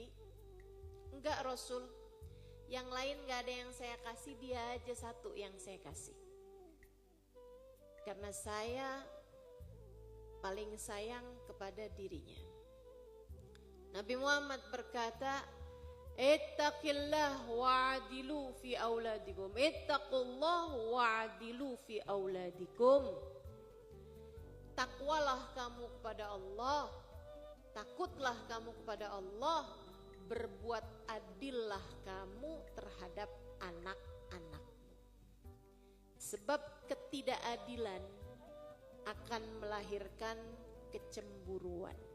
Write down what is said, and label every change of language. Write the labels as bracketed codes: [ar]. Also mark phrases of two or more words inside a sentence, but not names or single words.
[id] "Enggak Rasul, yang lain gak ada yang saya kasih, dia aja satu yang saya kasih. Karena saya paling sayang kepada dirinya." Nabi Muhammad berkata, [ar] "اتقوا الله واعدلوا في أولادكم. اتقوا الله واعدلوا في أولادكم." [id] Takwalah kamu kepada Allah, takutlah kamu kepada Allah, berbuat adillah kamu terhadap anak-anakmu. Sebab ketidakadilan akan melahirkan kecemburuan.